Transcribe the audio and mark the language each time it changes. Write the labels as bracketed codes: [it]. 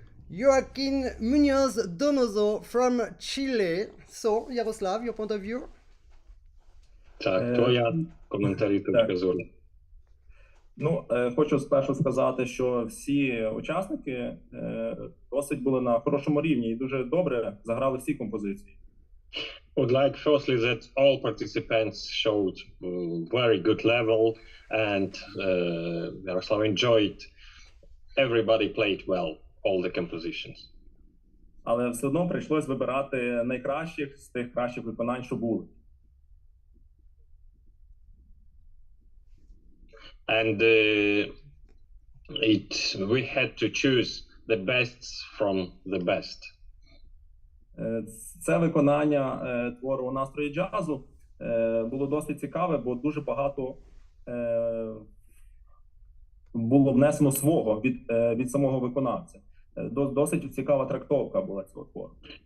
[en] Joaquin Munoz Donoso from Chile. So, Yaroslav, your point of view? [uk] Так, твоя коментарі, точка зору. Ну, хочу спершу сказати, що всі учасники досить були на хорошому рівні і дуже добре заграли всі композиції. [en] Would like firstly that all participants showed very good level, and Yaroslav enjoyed. Everybody played well, all the compositions. [uk] Але все одно прийшлось вибирати найкращих з тих кращих виконань, що були. [en] And we had to choose the best from the best. [uk] Це виконання твору «У настрої джазу» було досить цікаве, бо дуже багато було внесено свого від самого виконавця. Досить цікава трактовка була цього твору.